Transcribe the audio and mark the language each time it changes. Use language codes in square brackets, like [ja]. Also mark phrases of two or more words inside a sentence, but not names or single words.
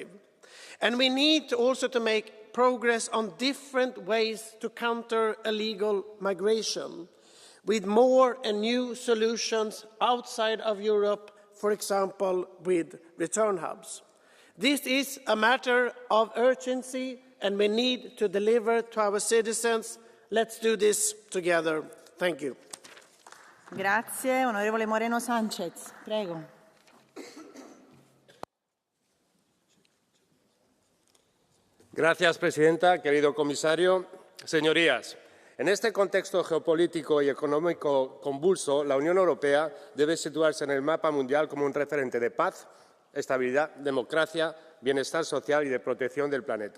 [en] And we need also to make progress on different ways to counter illegal migration, with more and new solutions outside of Europe, for example, with return hubs. This is a matter of urgency, and we need to deliver to our citizens. Let's do this together. Thank you. [it] Grazie. Onorevole Moreno Sánchez, prego. [es] Gracias, presidenta. Querido comisario, señorías, en este contexto geopolítico y económico convulso, la Unión Europea debe situarse en el mapa mundial como un referente de paz, estabilidad, democracia, bienestar social y de protección del planeta.